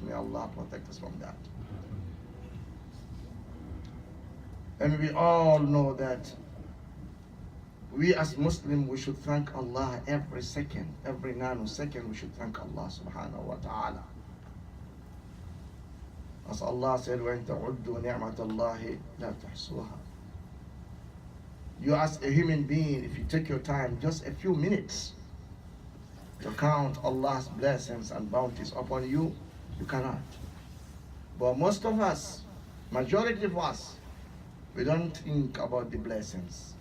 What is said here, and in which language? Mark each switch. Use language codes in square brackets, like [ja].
[en] May Allah protect us from that. And we all know that we as Muslims, we should thank Allah every second, every nanosecond, we should thank Allah subhanahu wa ta'ala. As Allah said, [ar] وَإِن تَعُدُّوا نِعْمَةَ اللَّهِ لَا تُحْصُوهَا. [en] You as a human being, if you take your time, just a few minutes, to count Allah's blessings and bounties upon you, you cannot. But most of us, majority of us, we don't think about the blessings.